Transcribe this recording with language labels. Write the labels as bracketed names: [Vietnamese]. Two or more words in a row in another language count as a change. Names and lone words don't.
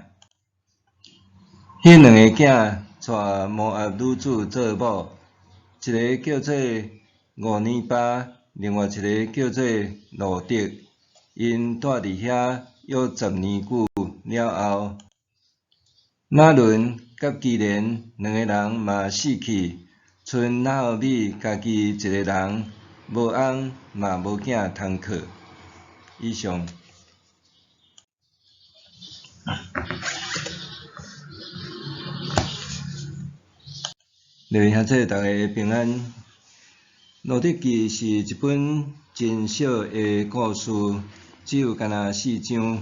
[Min Nan Chinese] 迄2个囝带摩押女子做某，一个叫做俄尼巴，另外一个叫做路得。因住伫遐约10年久了后，马伦甲基连2个人嘛死去，剩拿俄米家己一个人，无翁嘛无囝通靠。以上。各位兄弟，大家平安。《路得记》是一本真小的故事，只有干那4章。